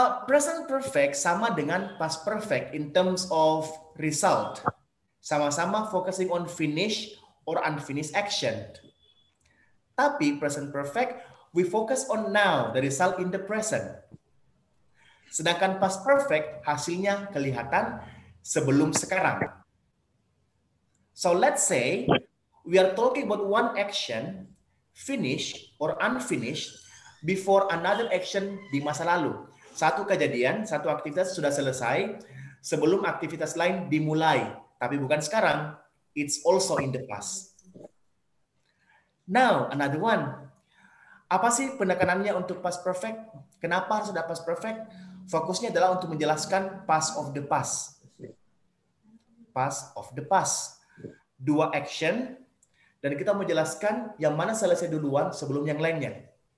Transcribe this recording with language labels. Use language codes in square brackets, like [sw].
[en] Present perfect [id] sama dengan [en] past perfect in terms of result. [id] Sama-sama [en] focusing on finish or unfinished action. Tapi present perfect, we focus on now, the result in the present. [id] Sedangkan past perfect, hasilnya kelihatan sebelum sekarang. [en] So let's say we are talking about one action, finish or unfinished, before another action [id] di masa lalu. Satu kejadian, satu aktivitas sudah selesai, sebelum aktivitas lain dimulai. Tapi bukan sekarang, [en] it's also in the past. Now, another one. [id] Apa sih penekanannya untuk past perfect? Kenapa harus ada past perfect? Fokusnya adalah untuk menjelaskan past of the past. Past of the past. 2 action, dan kita mau jelaskan yang mana selesai duluan sebelum yang lainnya.